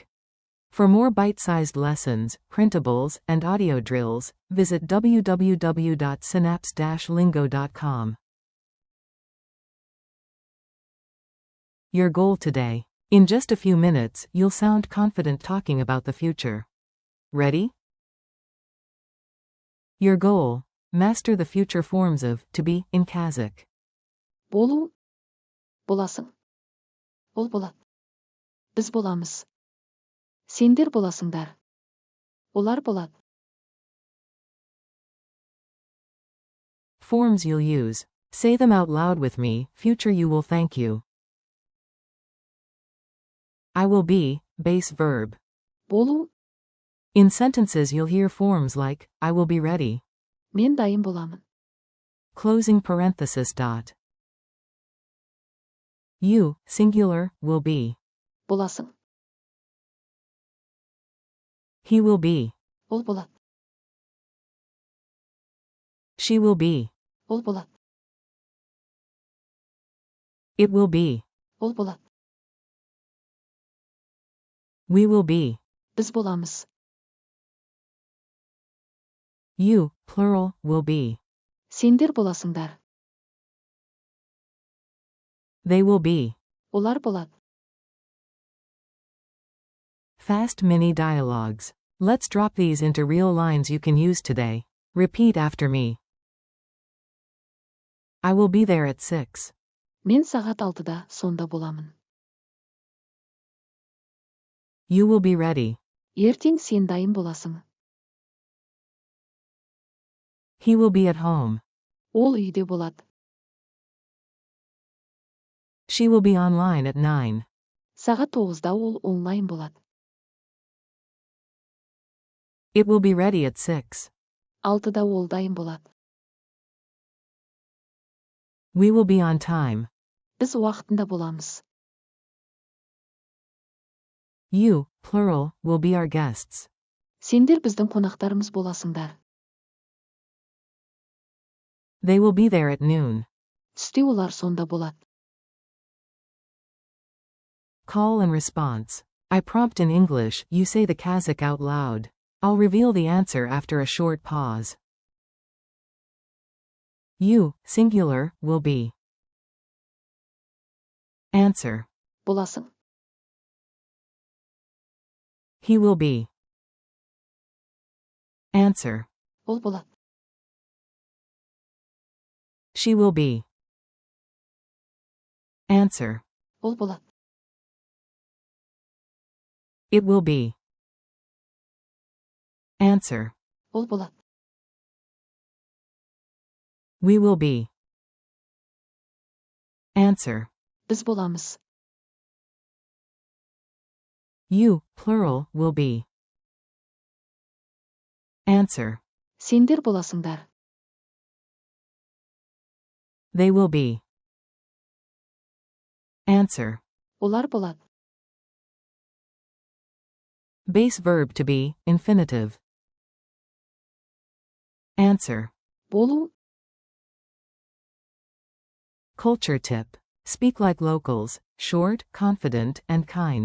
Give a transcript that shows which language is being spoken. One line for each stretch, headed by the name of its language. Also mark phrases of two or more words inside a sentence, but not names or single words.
English: For more bite-sized lessons, printables, and audio drills, visit www.synapse-lingo.com. Your goal today. In just a few minutes, you'll sound confident talking about the future. Ready? Your goal. Master the future forms of to be in Kazakh.
Kazakh: bolu, боласың. Ол болады. Біз боламыз. Сендер боласыңдар. Олар болады.
English: Forms you'll use. Say them out loud with me. Future you will thank you. I will be, base verb.
Kazakh: болу,
English: In sentences you'll hear forms like, I will be ready.
Kazakh: мен дайын боламын.
English: Closing parenthesis dot. You, singular, will be.
Kazakh: боласың.
English: He will be.
Kazakh: Ол болады.
English: She will be.
Kazakh: Ол болады.
English: It will be.
Kazakh: Ол болады.
English: We will be.
Kazakh: Біз боламыз.
English: You, plural, will be.
Kazakh: Сендер боласыңдар.
English: They will be.
Kazakh: Олар болады.
English: Fast mini dialogues. Let's drop these into real lines you can use today. Repeat after me. I will be there at 6.
Kazakh: Мен сағат 6-да сонда боламын.
English: You will be ready.
Kazakh: Ертең сен дайын боласың.
English: He will be at home.
Kazakh: Ол үйде болады.
English: She will be online at 9.
Kazakh: Сағат 9-да ол онлайн болады.
English: It will be ready at 6.
Kazakh: 6-да ол дайын болады.
English: We will be on time.
Kazakh: Біз уақытында боламыз.
English: You, plural, will be our guests.
Kazakh: Сендер біздің қонақтарымыз боласыңдар.
English: They will be there at noon.
Kazakh: Түсте олар сонда болады.
English: Call and response. I prompt in English, you say the Kazakh out loud. I'll reveal the answer after a short pause. You, singular, will be. Answer.
Kazakh: боласың.
English: He will be. Answer.
Kazakh: Ол болады.
English: She will be. Answer.
Kazakh: Ол болады.
English: It will be. Answer.
Kazakh: Ол болады.
English: We will be. Answer.
Kazakh: Біз боламыз.
English: You, plural, will be. Answer.
Kazakh: Сендер боласыңдар.
English: They will be. Answer.
Kazakh: Олар болады.
English: Base verb to be, infinitive. Answer.
Kazakh: болу,
English: Culture tip. Speak like locals, short, confident, and kind.